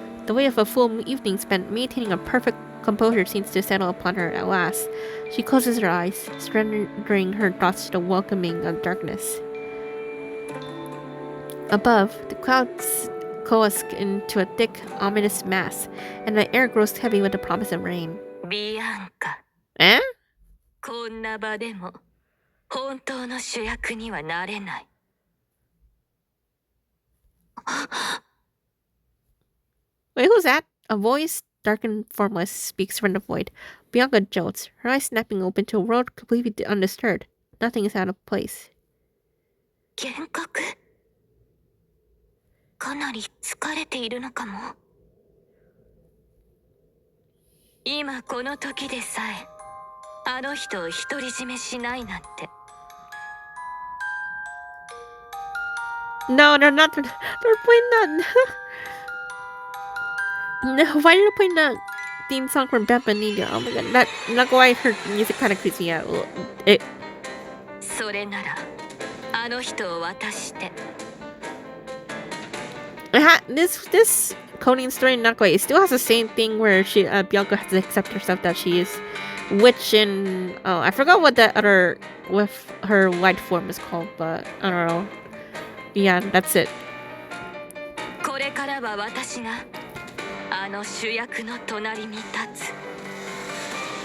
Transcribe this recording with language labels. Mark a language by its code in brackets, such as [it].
[en] The weight of a full evening spent maintaining a perfect composure seems to settle upon her at last. She closes her eyes, surrendering her thoughts to the welcoming of darkness. Above, the clouds coalesce into a thick, ominous mass, and the air grows heavy with the promise of rain. Bianca. Eh? [ja] こんな場でも本当の主役にはなれない。 [en] Wait, who's that? A voice, dark and formless, speaks from the void. Bianca jolts, her eyes snapping open to a world completely undisturbed. Nothing is out of place. [ja] 幻覚かなり疲れているのかも。今この時でさえあの人を独り占めしないなんて。 [en] No, they're not. They're playing that. No, why are you playing that theme song from Babylonia? Oh my god, that's why her music kind of creeps me out. [ja] それならあの人を渡して。 [en] This coding story not quite. It still has the same thing where Bianca has to accept herself that she is witch and I forgot what that other with her light form is called, but I don't know. Yeah, that's it. [ja] これからは私があの主役の隣に立つ。